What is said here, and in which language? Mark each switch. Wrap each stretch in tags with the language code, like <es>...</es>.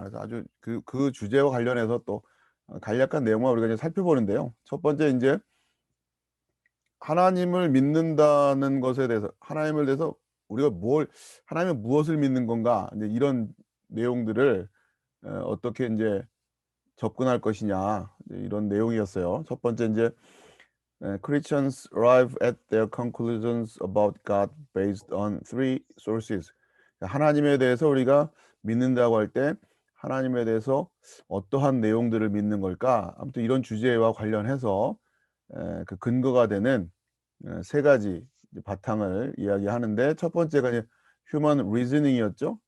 <ko>그래서 아주 그 주제와 관련해서 또 간략한 내용을 우리가 이제 살펴보는데요. 첫 번째 이제 하나님을 믿는다는 것에 대해서 하나님을 대해서 우리가 하나님의 무엇을 믿는 건가 이제 이런 내용들을 어떻게 이제 접근할 것이냐 이제 이런 내용이었어요.</ko> <en>첫 번째 이제 Christians arrive at their conclusions about God based on three sources.</en> <ko>하나님에 대해서 우리가 믿는다고 할 때 하나님에 대해서 어떠한 내용들을 믿는 걸까? 아무튼 이런 주제와 관련해서 그 근거가 되는 세 가지 이제 바탕을 이야기하는데 첫 번째가 이제 human reasoning이었죠.</ko>